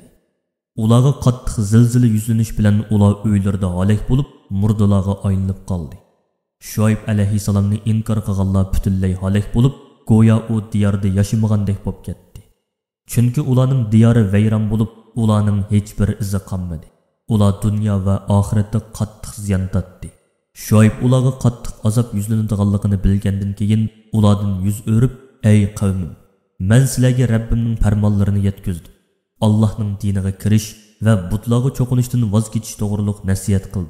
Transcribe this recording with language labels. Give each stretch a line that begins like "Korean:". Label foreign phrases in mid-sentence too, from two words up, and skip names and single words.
Uzbek: Ularga qattiq zilzila yuzlanish bilan ular uylarida halok bo'lib, murdalarga aylanib qoldi. Şuayb aleyhisselamni inkor qilganlar butunlay halok bo'lib, go'yo u diyorda yashamagandek bo'lib ketdi. Chunki ularning diyori vayron bo'lib, ularning hech bir izi qolmadi. Ular dünya ve ahirette qattiq ziyon tatdi. Şuayb ularga qattiq azob yuzlanadiganligini bilgandan keyin ulardan yuz o'rib: Ey qavmim, men sizlarga Rabbimning farmonlarini yetkazdim. Allohning diniga kirish va butlarga cho'qinishdan voz kechish to'g'riliq nasihat qildim.